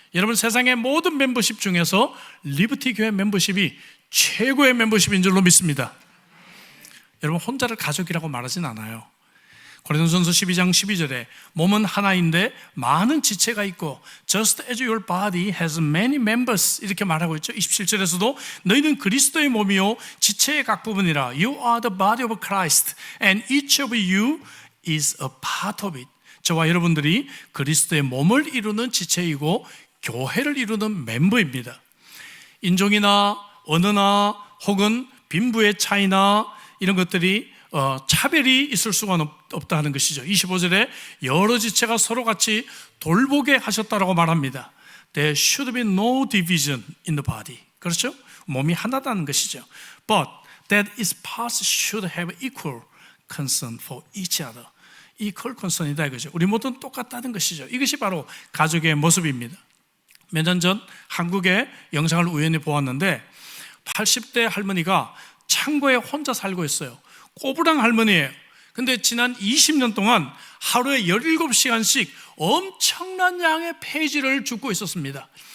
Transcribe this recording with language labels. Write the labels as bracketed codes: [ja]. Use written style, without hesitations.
[ko] 여러분, 세상의 모든 멤버십 중에서 리버티 교회 멤버십이 최고의 멤버십인 줄로 믿습니다. 여러분, 혼자를 가족이라고 말하진 않아요. 고린도전서 12장 12절에 몸은 하나인데 많은 지체가 있고 [en] Just as your body has many members [ko] 이렇게 말하고 있죠. 27절에서도 너희는 그리스도의 몸이요 지체의 각 부분이라 [en] You are the body of Christ and each of you is a part of it. [ko] 저와 여러분들이 그리스도의 몸을 이루는 지체이고 교회를 이루는 멤버입니다. 인종이나 언어나 혹은 빈부의 차이나 이런 것들이 차별이 있을 수가 없다 하는 것이죠. 25절에 여러 지체가 서로 같이 돌보게 하셨다라고 말합니다. [en] There should be no division in the body. [ko] 그렇죠? 몸이 하나다는 것이죠. [en] But that its parts should have equal concern for each other. [ko] equal concern이다 이거죠. 우리 모두는 똑같다는 것이죠. 이것이 바로 가족의 모습입니다. 몇 년 전 한국의 영상을 우연히 보았는데 80대 할머니가 창고에 혼자 살고 있어요. 꼬부랑 할머니예요. 근데 지난 20년 동안 하루에 17시간씩 엄청난 양의 폐지를 줍고 있었습니다.